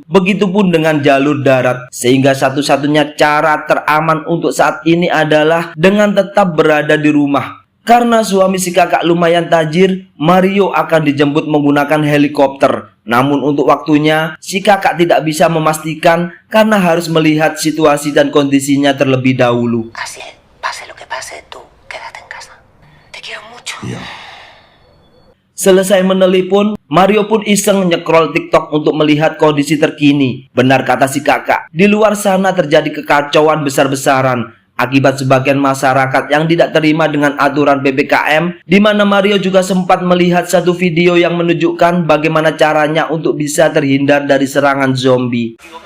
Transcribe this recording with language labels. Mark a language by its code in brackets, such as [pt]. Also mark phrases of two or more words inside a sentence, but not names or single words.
[id] Begitupun dengan jalur darat, sehingga satu-satunya cara teraman untuk saat ini adalah dengan tetap berada di rumah. Karena suami si kakak lumayan tajir, Mario akan dijemput menggunakan helikopter. Namun untuk waktunya, si kakak tidak bisa memastikan karena harus melihat situasi dan kondisinya terlebih dahulu. [es] Así, pase lo que pase, tú quédate en casa. Te quiero mucho. [id] Selesai menelepon, Mario pun iseng nyekrol TikTok untuk melihat kondisi terkini. Benar kata si kakak, di luar sana terjadi kekacauan besar-besaran akibat sebagian masyarakat yang tidak terima dengan aturan PPKM, di mana Mario juga sempat melihat satu video yang menunjukkan bagaimana caranya untuk bisa terhindar dari serangan zombie.